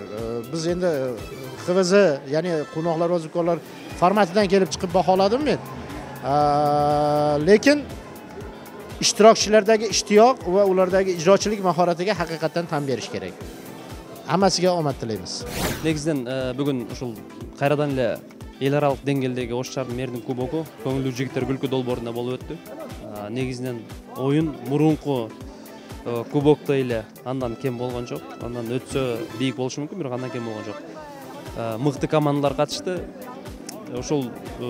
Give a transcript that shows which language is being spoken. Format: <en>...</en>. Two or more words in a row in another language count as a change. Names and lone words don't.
<uz>Biz endi XVZ, ya'ni Quvnoqlar va Zukkorlar formatidan kelib chiqib baholadim men. Lekin ishtirokchilardagi ishtiyoq va ulardagi ijrochilik mahoratiga haqiqatan tan berish kerak. Hammasiga omad tilaymiz.</uz> <ky>Негизден бүгүн ушул кайрадан эле эл аралык деңгээлдеги Ош шаарынын мэринин кубогу көңүлдүү жигиттер күлкү долбоорунда болуп өттү. Негизинен оюн мурунку кубоктой эле андан кем болгон жок. Андан өтсө бийик болушу мүмкүн, бирок андан кем болгон жок. Мыкты командалар катышты.</ky>